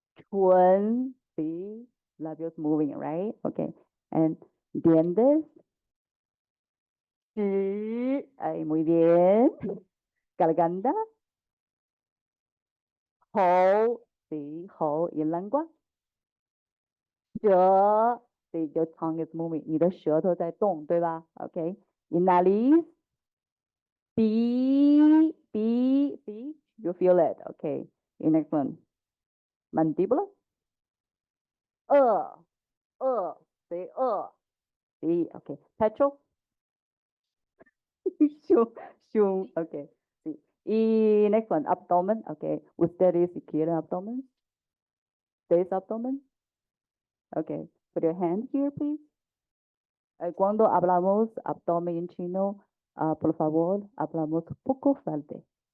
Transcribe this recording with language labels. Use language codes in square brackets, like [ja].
[en] 唇, [es] sí, labios [en] moving, right? Okay. [es] And dientes. 齿, muy bien. Garganta. 喉, sí, 喉 y lengua. [en] 舌, sí, your tongue is moving. [zh] 你的舌头在动，对吧？ [en] Okay. [es] Y nariz. [en] 鼻, you feel it, okay. Y next one. Mandíbula. [es] 颚, sí, 颚.Sí, okay. Pecho. [en] 胸, okay. Sí. Y next one, abdomen, okay. [es] Ustedes si quieren abdomen. [en] This abdomen. Okay. Put your hand here, please. [es] Cuando hablamos abdomen en chino, por favor, hablamos poco fuerte.